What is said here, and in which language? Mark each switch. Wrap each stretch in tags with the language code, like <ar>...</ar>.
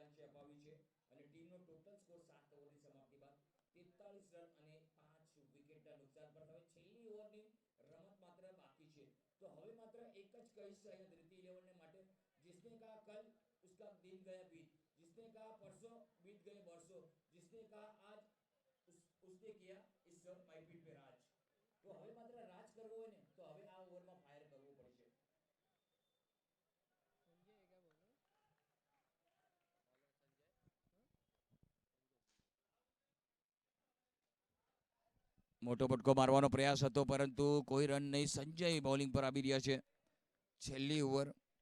<gu>Total score 7 ઓવરની સમાપ્તિ બાદ 43 run અને 5 વિકેટના નુકસાન પર. હવે છેલ્લી ઓવરની રમત માત્ર બાકી છે, તો હવે માત્ર એક જ કહીશ અહીંયા ધૃતિ 11 ને માટે,</gu> <hi>जिसने कहा कल उसका दिन गया बीत, जिसने कहा परसों बीत गए बरसों, जिसने कहा आज उसने किया इस माईपीठ पे राज.</hi> <gu>તો હવે માત્ર રાજ કરવો હોય ને તો હવે આ ઓવરમાં ફાયર કરવું પડશે. મોટો ફટકો મારવાનો પ્રયાસ હતો પરંતુ કોઈ રન નહીં. સંજય બોલિંગ પર આવી રહ્યા છે. છેલ્લી ઓવર.</gu>